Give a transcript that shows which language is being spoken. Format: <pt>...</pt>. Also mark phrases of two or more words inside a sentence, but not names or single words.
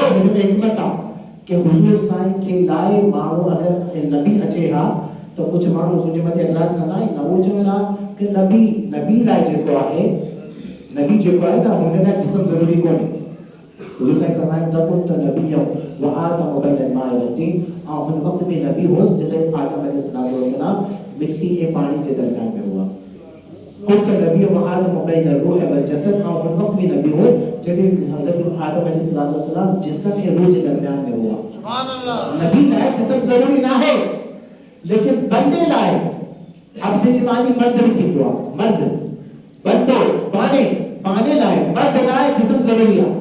<sd>हिन में हिकमत आहे कि हुज़ूर साईं खे लाइ माण्हू अगरि नबी अचे हा तो कुछ माण्हू हुनजे मथे एतराज़ कंदा आहिनि न, उहो चवंदा कि नबी लाइ जेको आहे, नबी जेको आहे न हुन लाइ जिस्म ज़रूरी कोन्हे। हुज़ूर साईं फरमाइनि त</sd> <ar>كنت نبيا وآدم بين الماء والطين,</ar> <sd>ऐं हुन वक़्त में नबी होस जॾहिं आदम अलैहिस्सलाम मिट्टी ऐं पाणी जे दरमियान में हुआ।</sd> <ar>كنت نبيا وآدم بين الروح والجسد,</ar> <sd>ऐं हुन वक़्त में नबी हो जॾहिं हज़रत आदम अलैहिस्सलाम जिस्म ऐं रूह जे दरमियान में हुआ।</sd> <ar>سبحان الله.</ar> <sd>नबी लाइ जिस्म ज़रूरी न आहे, लेकिन बंदे लाइ अब्द जी मानी मर्द भी थींदो आहे, मर्द बंदो पाने लाइ मर्द लाइ जिस्म ज़रूरी आहे।</sd>